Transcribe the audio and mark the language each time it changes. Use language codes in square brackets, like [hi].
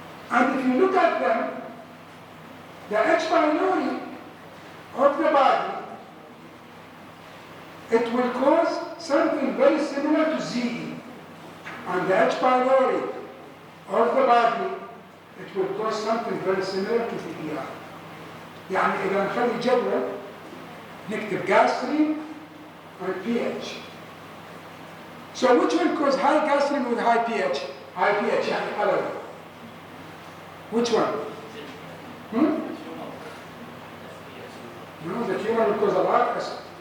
[en] And if you look at them, the H. pylori of the body, it will cause something very similar to ZE. And the H. pylori of the body, it will cause something very similar to PPI. [ar] يعني إذا نخلي جدول نكتب [en] gastrin and pH. So which one cause high gastrin with high pH? High pH [ar] يعني حلوة. [en] Which one? No, the tumor will cause a lot of acid.